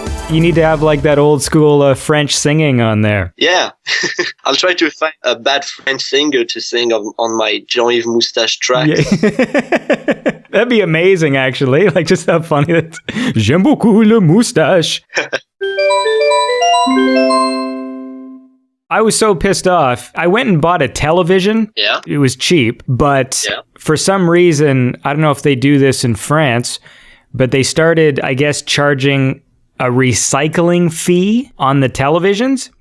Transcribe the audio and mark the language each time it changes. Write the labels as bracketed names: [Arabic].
[English] You need to have like that old school French singing on there. Yeah. I'll try to find a bad French singer to sing on my Jean-Yves Moustache track. Yeah. That'd be amazing, actually. Like, just how funny that. [French] J'aime beaucoup le moustache. [English] I was so pissed off. I went and bought a television. Yeah. It was cheap, but for some reason, I don't know if they do this in France, but they started, I guess, charging a recycling fee on the televisions.